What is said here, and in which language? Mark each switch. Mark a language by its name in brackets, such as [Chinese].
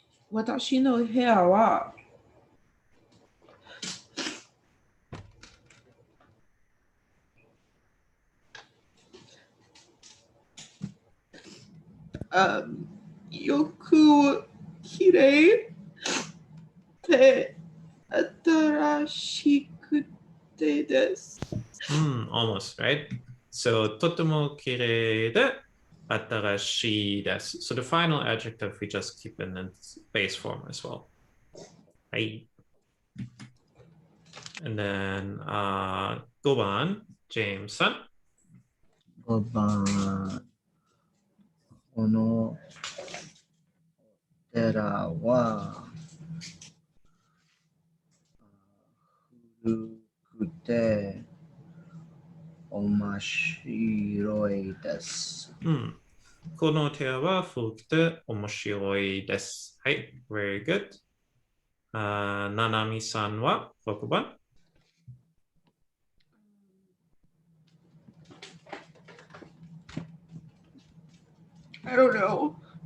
[Japanese] 私の部屋は、よくきれいで新しくてです。 [English] Almost, right? [Japanese] So, とてもきれいで、新しいです。 [English] So, the final adjective we just keep in its base form as well. [Japanese] はい。 [English] And then, [Japanese] 5番、ジェームスさん。 5番、この寺は古くて面白いです。この寺は古くて面白いです。 [English] はい、very good. [Japanese] ななみさんは6番。 [English] I don't know.